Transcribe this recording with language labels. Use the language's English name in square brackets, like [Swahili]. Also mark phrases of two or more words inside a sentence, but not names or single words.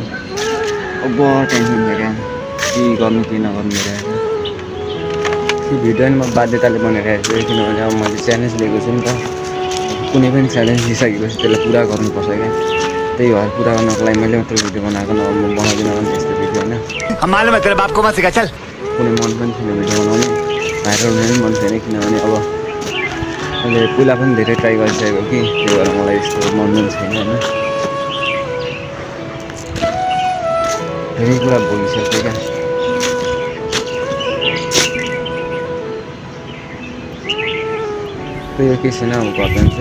[Nepali] अब टेन्सन छ क्या, के गर्नु के नगर्नु भइरहेको छ। त्यो भिडियो नि म बाध्यताले बनाइरहेको छु किनभने अब मैले च्यालेन्ज लिएको छु नि त। कुनै पनि च्यालेन्ज लिइसकेपछि त्यसलाई पुरा गर्नुपर्छ क्या। त्यही भएर पुरा गर्नको लागि मैले मात्र भिडियो बनाएको, नभए म बनाउँदिनँ भने यस्तो भिडियो होइन। [Hindi] मालूम है तेरे बाप को मत सिखा चल। [Nepali] कुनै मन पनि छैन भिडियो बनाउने, भाइरल हुने पनि मन छैन किनभने अब मैले पहिला पनि धेरै ट्राई गरिसकेको कि त्यही भएर मलाई यस्तो मन पनि छैन होइन। धेरै कुरा भोगिसक्यो क्या। त्यही हो, केही छैन अब घर जान्छु।